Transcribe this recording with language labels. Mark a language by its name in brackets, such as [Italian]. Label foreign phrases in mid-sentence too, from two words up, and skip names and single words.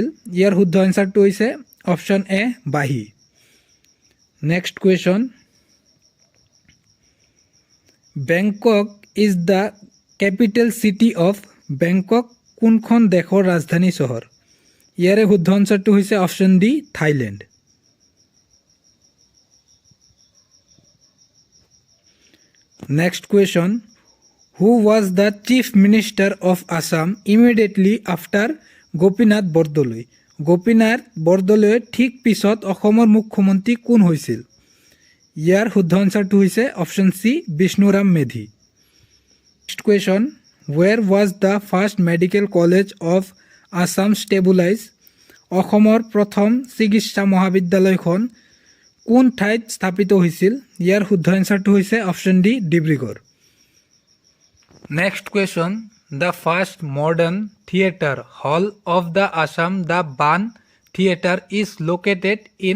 [Assamese] ইয়াৰ শুদ্ধ এনচাৰটো হৈছে [English] option A [Assamese] বাঁহী। [English] Next question, Bangkok is the capital city of? [Assamese] বেংকক কোনখন দেশৰ ৰাজধানী চহৰ? ইয়াৰে শুদ্ধ এনচাৰটো হৈছে [English] option D [Assamese] থাইলেণ্ড। [English] Next question, who was the chief minister of Assam immediately after [Assamese] গোপীনাথ বৰদলৈ? গোপীনাথ বৰদলৈৰ ঠিক পিছত অসমৰ মুখ্যমন্ত্ৰী কোন হৈছিল? ইয়াৰ শুদ্ধ এনচাৰটো হৈছে [English] option C [Assamese] বিষ্ণুৰাম মেধি। [English] Next question, where was the first medical college of Assam established? [Assamese] অসমৰ প্ৰথম চিকিৎসা মহাবিদ্যালয়খন কোন ঠাইত স্থাপিত হৈছিল? ইয়াৰ শুদ্ধ এনচাৰটো হৈছে [English] option D Dibrugarh. Next question, the first modern theatre hall of the Assam the Baan Theatre is located in?